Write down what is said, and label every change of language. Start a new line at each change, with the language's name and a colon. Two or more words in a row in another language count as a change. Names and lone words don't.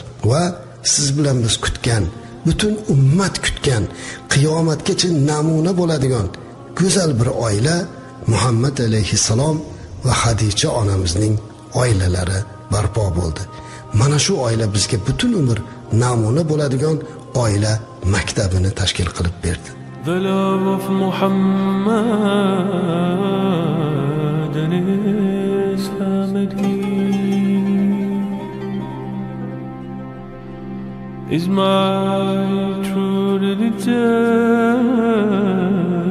Uzbek: Va siz bilan biz kutgan, butun ummat kutgan, qiyomatgacha namuna bo'ladigan go'zal bir oila Muhammad alayhissalom va Hadicha onamizning oilalari barpo bo'ldi. Mana shu oila bizga butun umr namuna bo'ladigan oila maktabini tashkil qilib berdi.
English: The love of Muhammad and his family is my true religion.